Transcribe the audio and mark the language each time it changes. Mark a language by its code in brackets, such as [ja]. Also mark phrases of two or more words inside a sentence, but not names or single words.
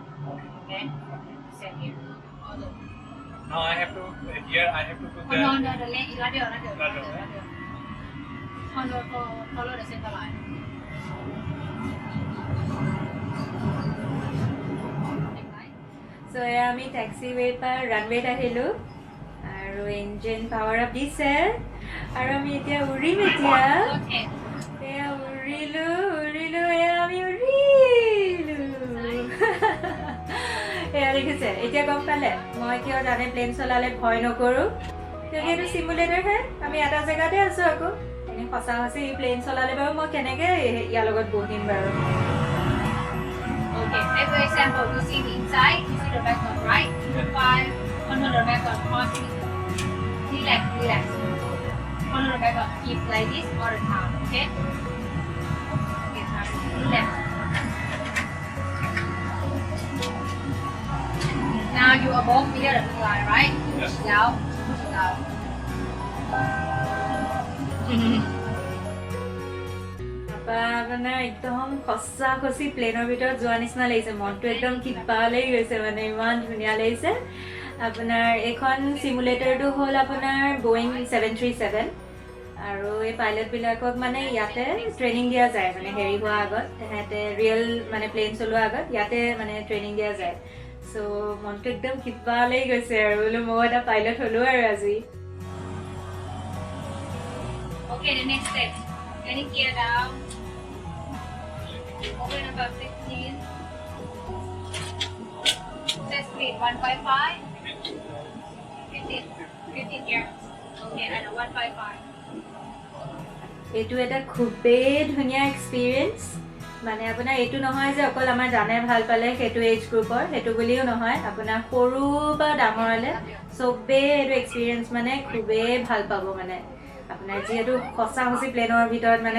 [en] Okay? Same here. Now I have to, here I have to put Oh, no, the lane, ladder. Ladder, Follow the center line. [as] সো এয়া আমি টেক্সিৱে' পৰা ৰানৱেত আহিলোঁ আৰু [en] engine power [as] আপ দিছে আৰু আমি এতিয়া উৰিম এতিয়া [en] Okay. [as] এয়া উৰিলোঁ এয়া আমি উৰিলোঁ এয়া দেখিছে এতিয়া গম পালে মই কিয় জানে প্লেন চলালে ভয় নকৰোঁ কিয়কি এইটো চিমুলেটৰহে আমি এটা জেগাতে আছোঁ আকৌ এনে সঁচা সঁচি প্লেন চলালে বাৰু মই কেনেকৈ ইয়াৰ লগত বহিম বাৰু [en] Okay, take for example, you see the inside, you see the back on right, 5, under the back on 40. Relax. Under the back on, keep like this all the time, okay? Okay, sorry. Relax. Now you above clear the line, right? Yes. Down. [as] আপোনাৰ একদম সঁচা খচি প্লেনৰ ভিতৰত যোৱা নিচিনা লাগিছে মনটো একদম কিবা লাগি গৈছে মানে ইমান ধুনীয়া লাগিছে আপোনাৰ এইখন চিমুলেটৰটো হ'ল আপোনাৰ বয়িং 737 আৰু এই পাইলটবিলাকক মানে ইয়াতে ট্ৰেইনিং দিয়া যায় মানে হেৰি হোৱা আগত তেহেঁতে ৰিয়েল মানে প্লেন চলোৱা আগত ইয়াতে মানে ট্ৰেইনিং দিয়া যায় চ' মনটো একদম কিবা লাগি গৈছে আৰু বোলো মই এটা পাইলট হ'লো আৰু আজি [en] Okay, the next step. Any gear down. Open about 15. Set speed 155. 15 gears. Okay, and a 155. [as] এইটো এটা খুবেই ধুনীয়া এক্সপিৰিয়েঞ্চ মানে আপোনাৰ এইটো নহয় যে অকল আমাৰ জানে ভাল পালে সেইটো [en] age group [as] সেইটো বুলিও নহয় আপোনাৰ সৰু বা ডাঙৰলে চবেই এইটো এক্সপিৰিয়েঞ্চ মানে খুবেই ভাল পাব মানে আপোনাৰ যিহেতু সঁচা সঁচি প্লেনৰ ভিতৰত মানে